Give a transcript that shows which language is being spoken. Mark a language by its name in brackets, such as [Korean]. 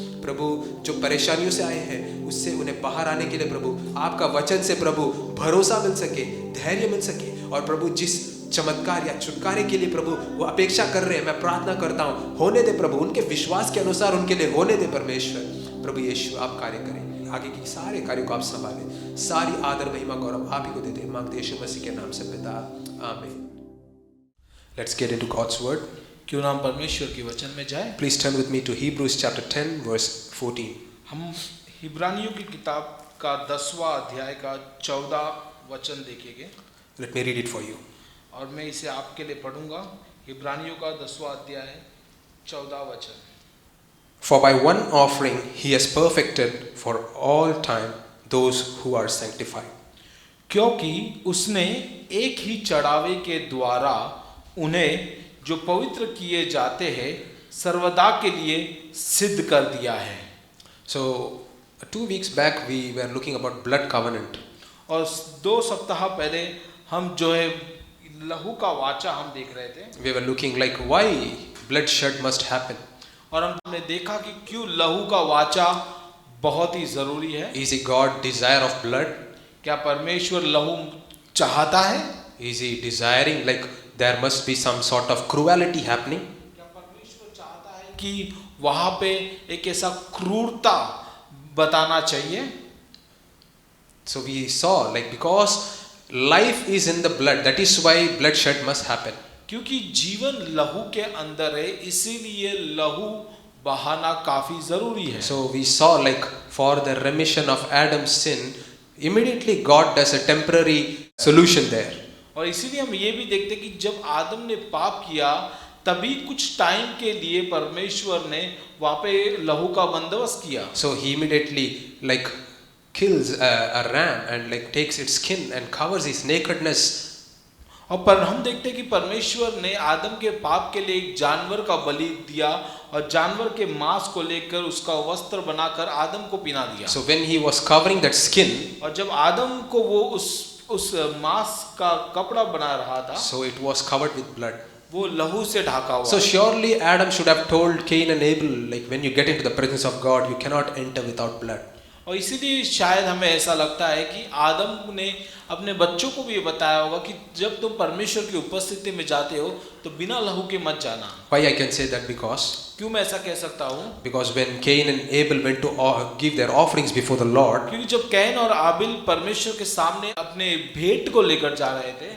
[Hindi] प्रभु जो परेशानियों से आए हैं उससे उन्हें बाहर आने के लिए प्रभु आपका वचन से प्रभु भरोसा मिल सके, धैर्य मिल सके, और प्रभु जिस चमत्कार या छुटकारे के लिए प्रभु वो अपेक्षा कर रहे हैं, मैं प्रार्थना करता हूँ होने दे प्रभु, उनके विश्वास के अनुसार उनके लिए होने दे परमेश्वर। प्रभु यीशु आप कार्य करें, आगे की सारे कार्यों को आप संभालें, सारी आदर महिमा गौरव आप ही को देते हैं, मांगते यीशु मसीह के नाम से पिता, आमीन। [English] Let's get into God's word. [Hindi] क्यों नाम परमेश्वर के वचन में जाए। [English] Please turn with me to Hebrews chapter 10 verse 14. [Hindi] हम हिब्रानियों की किताब का 10वां अध्याय का 14 वचन देखेंगे। [English] Let me read it for you. [Hindi] और मैं इसे आपके लिए पढ़ूंगा। हिब्रानियों का 10वां अध्याय 14 वचन। [English] For by one offering he has perfected for all time those who are sanctified. [Hindi] क्योंकि उसने एक ही चढ़ावे के द्वारा उन्हें जो पवित्र किए जाते हैं सर्वदा के लिए सिद्ध कर दिया है। [English] So 2 weeks back we were looking about blood covenant. [Hindi] और 2 सप्ताह पहले हम जो है लहू का वाचा हम देख रहे थे। [English] We were looking like why bloodshed must happen. [Hindi] और हमने देखा कि क्यों लहू का वाचा बहुत ही जरूरी है। [English] Is he God desire of blood? [Hindi] क्या परमेश्वर लहू चाहता है? [English] Is he desiring like there must be some sort of cruelty happening? [Hindi] क्या परमेश्वर चाहता है कि वहां पे एक ऐसा क्रूरता बताना चाहिए? [English] So we saw like because life is in the blood, that is why bloodshed must happen. [Hindi] क्योंकि जीवन लहू के अंदर है, इसीलिए लहू बहाना काफी जरूरी है। [English] So we saw like for the remission of Adam's sin, immediately God does a temporary solution there. [Hindi] और इसीलिए हम ये भी देखते कि जब आदम ने पाप किया तभी कुछ टाइम के लिए परमेश्वर ने वहां पे लहू का बंदोबस्त किया। [English] So he immediately like kills a ram and like takes its skin and covers his nakedness. [Hindi] और पर हम देखते कि परमेश्वर ने आदम के पाप के लिए एक जानवर का बलि दिया और जानवर के मांस को लेकर उसका वस्त्र बनाकर आदम को पहना दिया। [English] So when he was covering that skin, [Hindi] और जब आदम को वो उस मांस का कपड़ा बना रहा था, [English] so it was covered with blood. [Hindi] वो लहू से ढका हुआ। [English] So surely Adam should have told Cain and Abel like when you get into the presence of God you cannot enter without blood. [Hindi] और इसीलिए शायद हमें ऐसा लगता है कि आदम ने अपने बच्चों को भी ये बताया होगा कि जब तुम परमेश्वर की उपस्थिति में जाते हो तो बिना लहू के मत जाना। [English] Why I can say that? Because [Hindi] क्यों मैं ऐसा कह सकता हूँ? [English] because when Cain and Abel went to give their offerings before the Lord, [Hindi] क्योंकि जब कैन और आबिल परमेश्वर के सामने अपने भेंट को लेकर जा रहे थे,